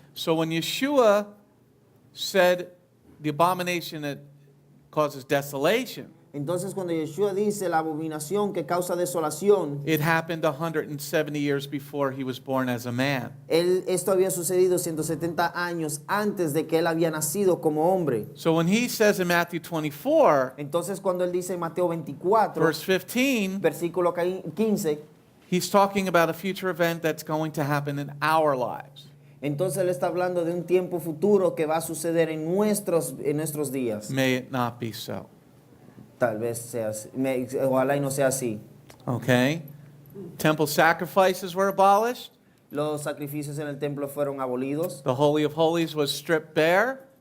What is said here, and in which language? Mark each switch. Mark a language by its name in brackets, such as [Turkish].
[English] So when Yeshua said the abomination that causes desolation, [Spanish] Entonces cuando Yeshua dice la abominación que causa desolación, [English] it happened 170 years before he was born as a man. [Spanish] esto había sucedido 170 años antes de que él había nacido como hombre. [English] So when he says in Matthew 24, [Spanish] Entonces cuando él dice en Mateo 24, [English] verse 15, [Spanish] versículo 15, [English] he's talking about a future event that's going to happen in our lives. [Spanish] entonces él está hablando de un tiempo futuro que va a suceder en nuestros días. [English] May it not be so. [Spanish] Tal vez sea así. Ojalá y no sea así. [English] Okay? Temple sacrifices were abolished. [Spanish] Los sacrificios en el templo fueron abolidos. [English] The Holy of Holies was stripped bare.